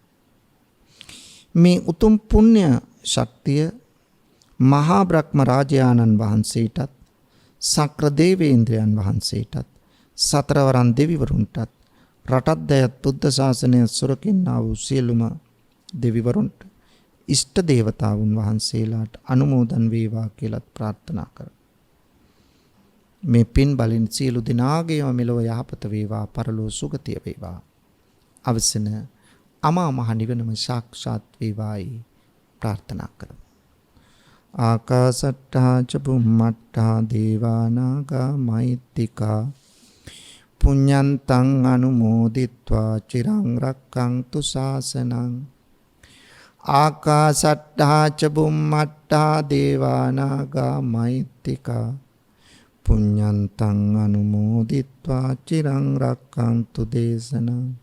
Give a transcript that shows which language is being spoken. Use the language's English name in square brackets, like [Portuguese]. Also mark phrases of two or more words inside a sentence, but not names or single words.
[Sinhala] මේ උතුම් පුණ්‍ය ශක්තිය මහා බ්‍රහ්ම රාජානන් වහන්සේටත් සක්‍ර දේවේන්ද්‍රයන් වහන්සේටත් සතරවරන් දෙවිවරුන්ටත් රටත් දයත් බුද්ධ ශාසනය සුරකින්නා වූ සියලුම දෙවිවරුන්ට ඉෂ්ට දේවතාවුන් වහන්සේලාට අනුමෝදන් වේවා කියලා ප්‍රාර්ථනා කරමි. මේ පින් බලෙන් සියලු දෙනාගේම මෙලොව යහපත වේවා පරලෝ සුගතිය වේවා. අවසන අමා මහ නිවනම සාක්ෂාත් වේවායි ප්‍රාර්ථනා කරමු. [Pali] ආකාසට්ටා ච බුම්මට්ටා දේවා නාග මහිත්‍තිකා පුඤ්ඤන්තං අනුමෝදිත්වා චිරං රක්ඛන්තු ශාසනං. ආකාසට්ටා ච බුම්මට්ටා දේවා නාග මහිත්‍තිකා පුඤ්ඤන්තං අනුමෝදිත්වා චිරං රක්ඛන්තු දේශනං.